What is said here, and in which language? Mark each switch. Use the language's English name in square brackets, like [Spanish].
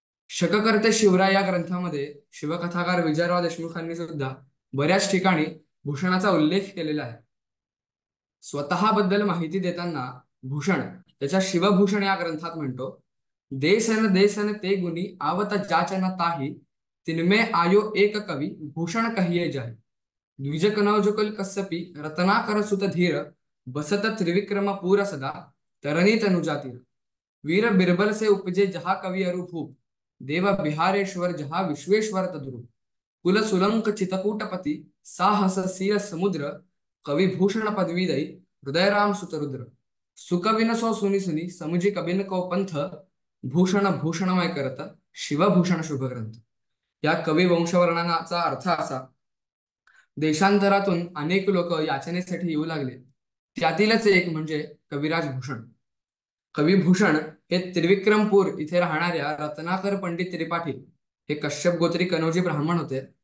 [Marathi] शककर्ते शिवराय या ग्रंथामध्ये शिवकथाकार विजयराव देशमुखांनी सुद्धा बऱ्याच ठिकाणी भूषणाचा उल्लेख केलेला आहे. स्वतःबद्दल माहिती देताना भूषण त्याच्या शिवभूषण या ग्रंथात म्हणतो, [Braj] देसन देसन ते गुणी आवत जाचन ताही, तिनमे आयो एक कवी भूषण कहिये जाही. द्विज कनौजुकल कस्यपि रत्नाकर सुत धीर, बसत त्रिविक्रम पूर सदा तरणी तनुजातीर. वीर बिरबल से उपजे जहा कवि अरूप, देव बिहारेश्वर जहा विश्वेश्वर तद्रूप. कुल सुलंक चितकूटपति साहस सीर समुद्र, कविभूषण पदवी दई हृदयराम सुतरुद्र. सुकविन सो सुनी सुनी समुझी कबिन को पंथ, भूषण भूषणमय करत शिवभूषण शुभ ग्रंथ. [Marathi] या कवी वंशवर्णनाचा अर्थ असा, देशांतरातून अनेक लोक याचनेसाठी येऊ लागले, त्यातीलच एक म्हणजे कविराज भूषण. कविभूषण हे त्रिविक्रमपूर इथे राहणाऱ्या रत्नाकर पंडित त्रिपाठी हे कश्यप गोत्री कनौजी ब्राह्मण होते.